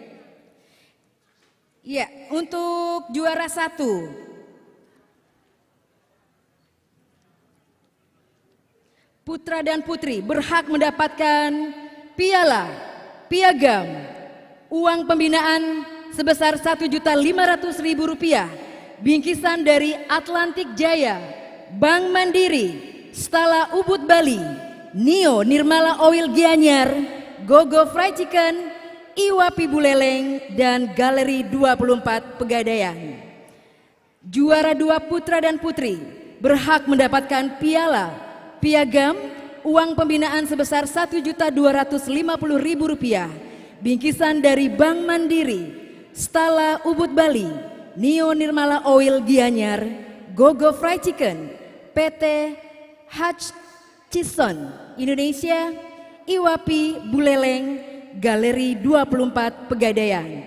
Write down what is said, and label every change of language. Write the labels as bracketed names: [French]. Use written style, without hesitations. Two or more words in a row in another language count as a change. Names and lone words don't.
[Indonesian] Ya, untuk juara 1 putra dan putri berhak mendapatkan piala, piagam, uang pembinaan sebesar Rp1.500.000, bingkisan dari Atlantik Jaya, Bank Mandiri, Stala Ubud Bali, Nio Nirmala Oil Gianyar, Gogo Fried Chicken, Iwapi Buleleng, dan Galeri 24 Pegadaian. Juara 2 putra dan putri berhak mendapatkan piala, piagam, uang pembinaan sebesar Rp1.250.000, bingkisan dari Bank Mandiri, Stala Ubud Bali, Nio Nirmala Oil Gianyar, Gogo Fried Chicken, PT Hutchison Indonesia, Iwapi Buleleng, Galeri 24 Pegadaian.